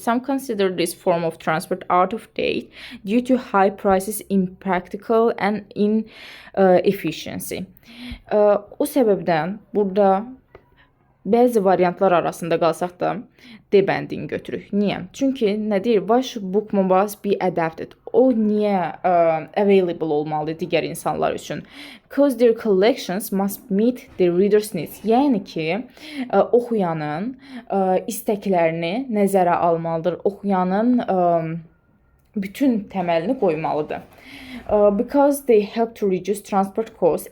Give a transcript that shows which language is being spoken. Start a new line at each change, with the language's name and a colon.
English: Some consider this form of transport out of date due to high prices, impractical and inefficiency.
Azerbaijani: O səbəbdən burada bəzi variantlar arasında qalsaq da D-bəndini götürük. Niyə? Çünki nə deyir?
English: Why should book mobiles be adapted?
Azerbaijani: O niyə available olmalı digər insanlar üçün?
English: Because their collections must meet the reader's needs.
Azerbaijani: Yəni ki, oxuyanın istəklərini nəzərə almalıdır. Oxuyanın bütün təməlini qoymalıdır.
English: Because they help to reduce transport costs.